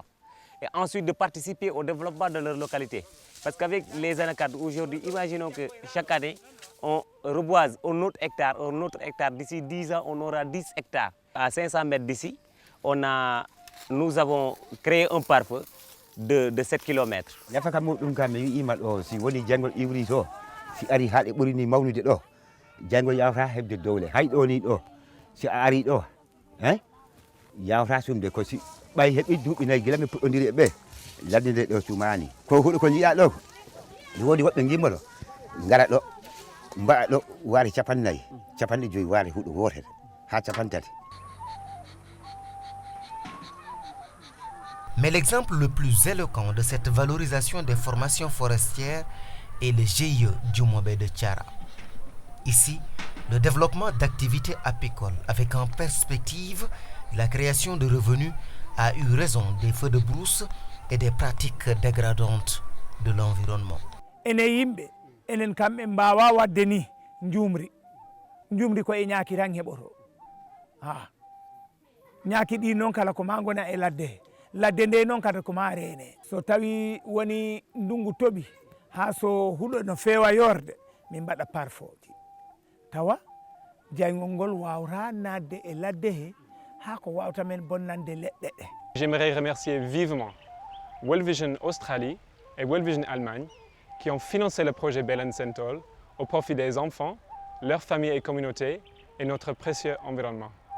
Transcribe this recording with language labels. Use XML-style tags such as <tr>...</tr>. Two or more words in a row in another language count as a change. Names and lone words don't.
<fr>Et ensuite de participer au développement de leur localité. Parce qu'avec les anacardes aujourd'hui, imaginons que chaque année, on reboise un autre hectare. D'ici 10 ans, on aura 10 hectares. À 500 mètres d'ici, nous avons créé un pare-feu de 7 km.</fr> <ff>Nafaka muɗum kam mi wi'ima ɗo si woni jangol iwri to si ari haaɗe ɓuri ni mawnude ɗo jangol yawata heɓde dowle hay ɗo ni ɗo si a ari ɗo yawata sumde ko si ɓay heɓi duuɓi 4 gila mi puɗɗodiri e ɓe ladde nde ɗo sumani ko huɗo ko jiiɗa ɗo mi wodi woɓɓe gimmoɗo ngara ɗo mbaɗa ɗo waari 50 50 waari huɗo wotere ha 50.</ff> <fr>Mais l'exemple le plus éloquent de cette valorisation des formations forestières est le GIE du Mobé de Tiara. Ici, le développement d'activités apicoles avec en perspective la création de revenus a eu raison des feux de brousse et des pratiques dégradantes de l'environnement.</fr> <ff>Ene yimɓe enen kamɓe mbawa wadde ni njumri ko e ñaaki tan heɓoto ñaaki ɗi noon kala ko ma gona e ladde nde noon kadi ko ma reene so tawi woni ndungu toɓi ha so huuɗo no feewa yorde min mbaɗa parfoji tawa jaygol ngol wawra nadde e ladde he ha ko wawta men bonnande leɗɗe ɗe.</ff> <fr>J'aimerais remercier vivement World Vision Australie et World Vision Allemagne qui ont financé le projet Belen Sentol au profit des enfants, leurs familles et communautés et notre précieux environnement.</fr>